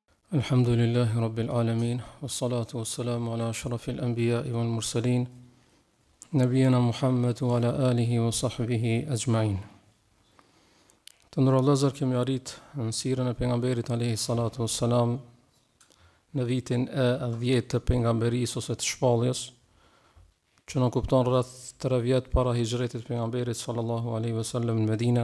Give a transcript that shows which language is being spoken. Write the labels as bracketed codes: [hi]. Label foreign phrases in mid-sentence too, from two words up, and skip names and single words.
[ar] الحمد لله رب العالمين، والصلاة والسلام على أشرف الأنبياء والمرسلين، نبينا محمد وعلى آله وصحبه أجمعين. [sq] Të ndërë vëllezër, kemi arrit në sirën e pejgamberit [ar] عليه الصلاة والسلام [sq] në vitin e 10 të pejgamberisë ose të shpalljes, që në kupton rreth 3 vjet para hijretit pejgamberit [ar] صلى الله عليه وسلم [sq] në Medinë.